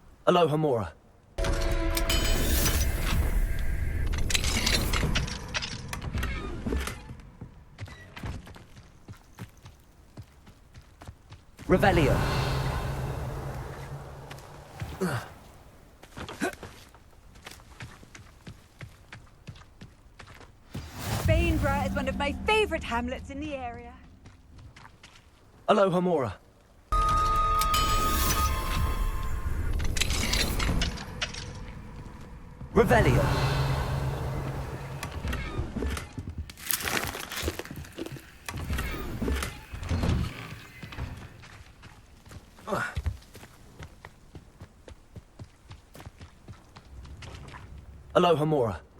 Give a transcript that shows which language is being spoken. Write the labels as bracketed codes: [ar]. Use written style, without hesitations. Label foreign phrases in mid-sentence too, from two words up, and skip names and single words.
[en] Aloha Mora. Revelio. Bainborough is one of my favourite hamlets in the area. Aloha Mora. Revelio. Aloha Mora.